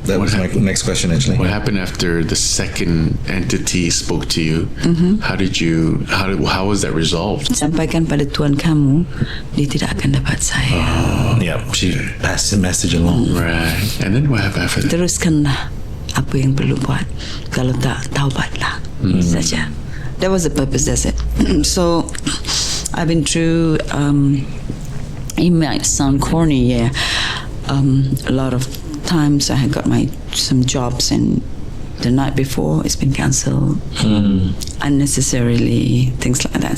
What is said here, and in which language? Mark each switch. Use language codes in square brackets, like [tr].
[en] That was my next question, actually. What happened after the second entity spoke to you? How was that resolved? [ms] Sampaikan pada Tuhan kamu, dia tidak akan dapat saya. [en] Yeah, she passed the message along. Right. And then what happened after that? [ms] Teruskanlah apa yang perlu buat. Kalau tak, taubatlah saja. [en] That was the purpose, that's it. So I've been through, it might sound corny, yeah. A lot of times I had got some jobs and the night before it's been cancelled unnecessarily, things like that.